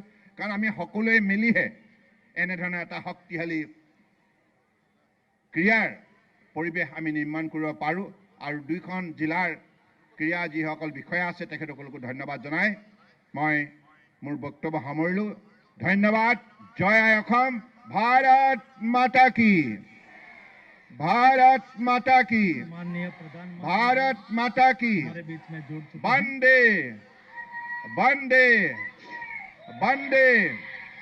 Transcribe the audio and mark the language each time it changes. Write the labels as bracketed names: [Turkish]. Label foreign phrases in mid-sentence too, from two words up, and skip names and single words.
[Assamese] কাৰণ আমি সকলোৱে মিলিহে এনেধৰণৰ এটা শক্তিশালী ক্ৰীড়াৰ পৰিৱেশ আমি নিৰ্মাণ কৰিব পাৰোঁ। আৰু দুইখন জিলাৰ ক্ৰীড়া যিসকল বিষয়া আছে তেখেতসকলকো ধন্যবাদ জনাই মই মোৰ বক্তব্য সামৰিলোঁ। ধন্যবাদ। জয় আই অসম। [Hindi] भारत माता की, भारत माता की, भारत माता की, वंदे वंदे वंदे।